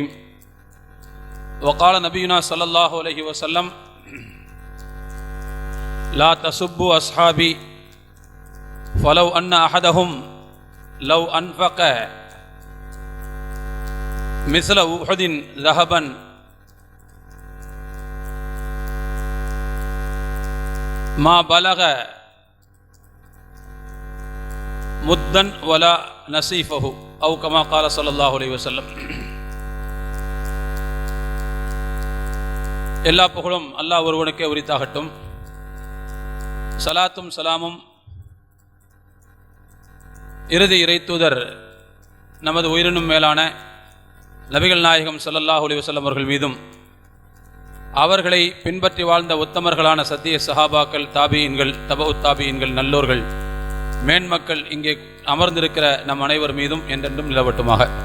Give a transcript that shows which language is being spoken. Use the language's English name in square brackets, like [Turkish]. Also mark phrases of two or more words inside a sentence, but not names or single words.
[Arabic] وقال نبينا صلى الله عليه وسلم: لا تسبوا أصحابي فلو أن أحدهم لو أنفق مثل أحد ذهبا ما بلغ مدا ولا نصيفه أو كما قال صلى الله عليه وسلم. [Tamil] எல்லா புகழும் அல்லாஹ் ஒருவனுக்கே உரித்தாகட்டும். சலாத்தும் சலாமும் இறுதி இறைத்தூதர் நமது உயிரினும் மேலான நபிகள் நாயகம் [Arabic] صلى الله عليه وسلم [Tamil] அவர்கள் மீதும், அவர்களை பின்பற்றி வாழ்ந்த உத்தமர்களான சத்திய சஹாபாக்கள், தாபியீன்கள், தபஉத் தாபியீன்கள், நல்லோர்கள், மேன்மக்கள் இங்கே அமர்ந்திருக்கிற நம் அனைவர் மீதும் என்றென்றும் நிலவட்டுமாக.